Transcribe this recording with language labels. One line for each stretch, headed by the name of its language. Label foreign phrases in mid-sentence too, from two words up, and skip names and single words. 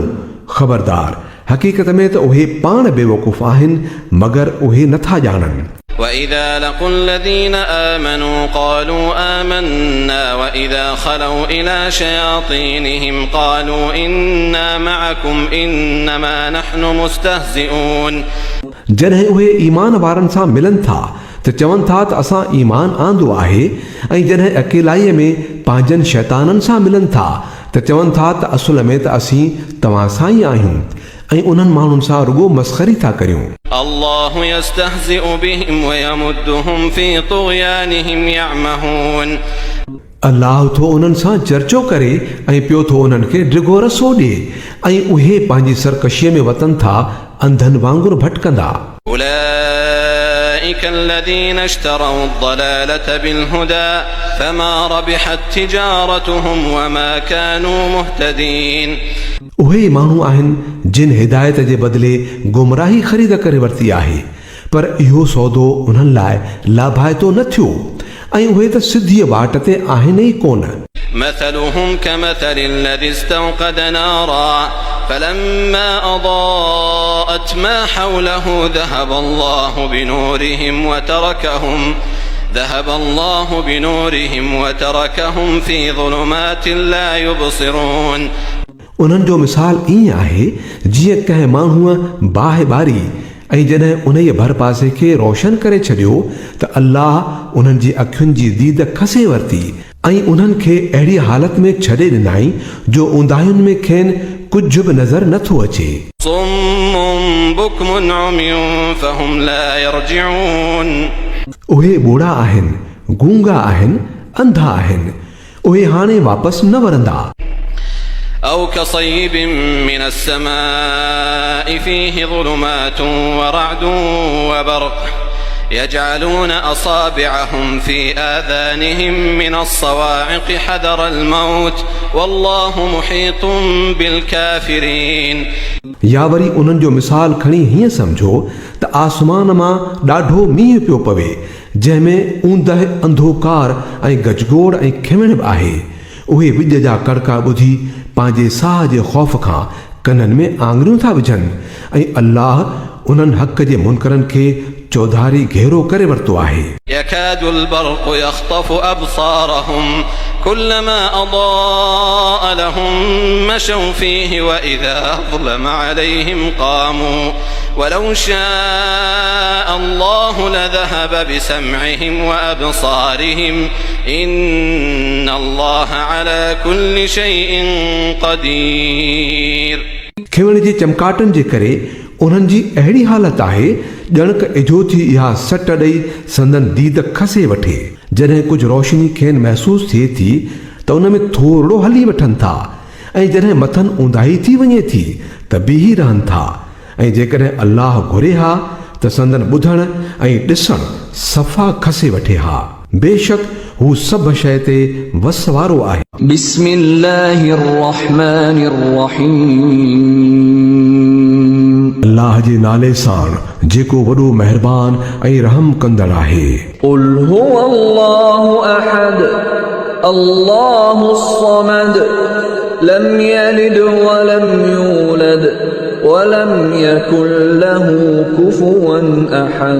Sindhi: ख़बरदार हक़ीक़त में त उहे पाण बेवकूफ़ आहिनि मगर उहे नथा ॼाणनि।
Arabic: وإذا لقوا الذين آمنوا قالوا آمنا وإذا خلوا إلى شياطينهم قالوا إنا معكم إنما نحن مستهزئون
Sindhi: जॾहिं उहे ईमान वारनि सां मिलनि था त चवनि था त असां ईमान आंदो आहे ऐं जॾहिं अकेलाईअ में पंहिंजनि शैताननि सां मिलनि था त चवनि था त असुल में त असीं तव्हां सां ई आहियूं ऐं उन्हनि माण्हुनि सां रुगो मस्ख़री था करियूं।
Arabic: الله يستهزئ بهم ويمدهم في طغيانهم يعمهون
Sindhi: अल्लाह थो उन्हनि सां चर्चो करे ऐं पियो थो उन्हनि खे ड्रिगो रसो ॾिए ऐं उहे पंहिंजी सरकशीअ में वतन था अंधनि वांगुरु भटकंदा।
Arabic: أولئك الذين اشتروا الضلالة بالهدى فما ربحت تجارتهم وما كانوا مهتدين
Sindhi: उहे माण्हू आहिनि जिन हिदायत जे बदिले गुमराही ख़रीद करे वरिती आहे पर इहो सौदो उन्हनि लाइ लाभाइतो न थियो ऐं उहे त सिधीअ वाट ते आहिनि ई कोन।
Arabic: مثلهم كمثل الذي استوقد نارا فلما أضاءت ما حوله ذهب الله بنورهم وتركهم في ظلمات لا يبصرون
Sindhi: उन्हनि जो मिसाल ईअं आहे जीअं कंहिं माण्हूअ बाहि ॿारी ऐं जॾहिं उन जे भर पासे खे रोशन करे छॾियो त अल्लाह उन्हनि जी अखियुनि जी दीद खसे वरिती ऐं उन्हनि खे अहिड़ी हालत में छॾे ॾिनाई जो ऊंदाहियुनि में खेनि कुझु बि नज़र नथो अचे।
Arabic: صم بكم عمي فهم لا يرجعون
Sindhi: उहे ॿोड़ा आहिनि गूंगा आहिनि अंधा आहिनि उहे हाणे वापसि न वरंदा।
Arabic: أو كصيب من السماء فيه ظلمات ورعد وبرق يجعلون أصابعهم في آذانهم من الصواعق حذر الموت والله محيط بالكافرين
Sindhi: या वरी उन्हनि जो मिसाल खणी हीअं सम्झो त आसमान मां ॾाढो मींहुं पियो पवे जंहिंमें ऊंदहि अंधोकार ऐं गजगोड़ ऐं खिमण बि आहे। उहे विॼ जा कड़का ॿुधी पंहिंजे साह जे ख़ौफ़ खां कननि में आङुरियूं था विझनि ऐं अल्लाह उन्हनि हक़ जे मुनकरनि खे चौधारी घेरो करे वरितो आहे।
Arabic: يكاد البرق يخطف أبصارهم كلما أضاء لهم مشوا فيه وإذا أظلم عليهم قاموا ولو شاء الله لذهب بسمعهم وأبصارهم إن الله على كل شيء قدير
Sindhi: खिवण जे चमकाटनि जे करे उन्हनि जी अहिड़ी हालत आहे ॼणक इजो थी इहा सट ॾेई संदन दीद खसे वठे। जॾहिं कुझु रोशनी खेनि महसूसु थिए थी त उन में थोरो हली वठनि था ऐं जॾहिं मथनि ऊंदाही थी वञे थी त बीही रहनि था ऐं जेकॾहिं अल्लाह घुरे हा त संदन ॿुधण ऐं ॾिसण सफ़ा खसे वठे हा। बेशक हू सभु शइ ते वस वारो आहे।
Arabic: بسم الله الرحمن الرحيم
Sindhi: अल्लाह जे नाले सां जेको वॾो महिरबान ऐं रहम कंदड़ आहे।
Arabic: قل هو الله أحد الله الصمد لم يلد ولم يولد ولم يكن له كفوا أحد